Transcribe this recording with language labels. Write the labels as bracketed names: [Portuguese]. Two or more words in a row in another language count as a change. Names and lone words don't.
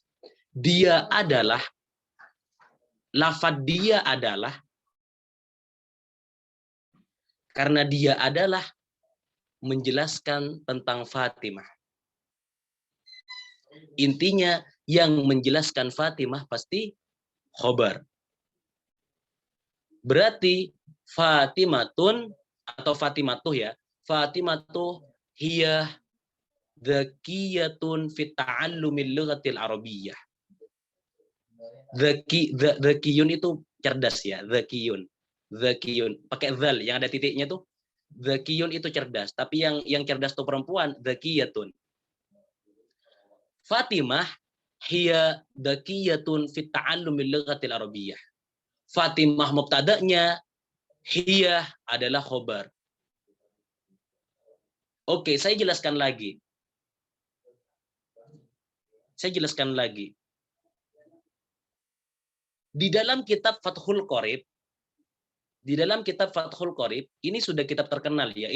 [Indonesian] Dia adalah, lafaz dia adalah, karena dia adalah menjelaskan tentang Fatimah. Intinya yang menjelaskan Fatimah pasti khobar. Berarti Fatimatun atau Fatimatuh ya. [Arabic] فاطمة هي ذكية في تعلم اللغة العربية. [Indonesian] Dzakiyun itu cerdas ya, dzakiyun. Dzakiyun pakai zal yang ada titiknya tuh. Dzakiyun itu cerdas, tapi yang cerdas itu perempuan, dzakiyatun. [Arabic] فاطمة هي ذكية في تعلم اللغة العربية. [Indonesian] Fatimah mubtada'nya, hiya adalah khobar. Oke, saya jelaskan lagi. Di dalam kitab Fathul Qorib, ini sudah kitab terkenal ya.